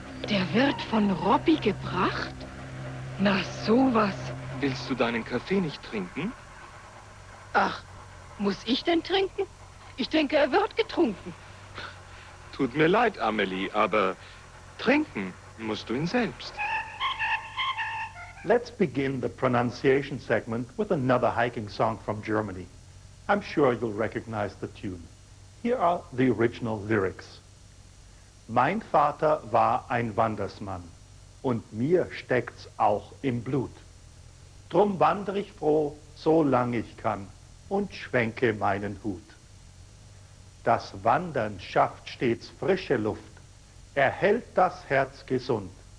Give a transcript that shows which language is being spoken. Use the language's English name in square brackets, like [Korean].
[German] Der wird von Robby gebracht? Na, sowas. Willst du deinen Kaffee nicht trinken? Ach, muss ich denn trinken? Ich denke, er wird getrunken. Tut mir leid, Amelie, aber trinken musst du ihn selbst. [English] Let's begin the pronunciation segment with another hiking song from Germany. I'm sure you'll recognize the tune. Here are the original lyrics. [German] Mein Vater war ein Wandersmann und mir steckt's auch im Blut. Drum wandere ich froh, solang ich kann und schwenke meinen Hut. Das Wandern schafft stets frische Luft, erhält das Herz gesund.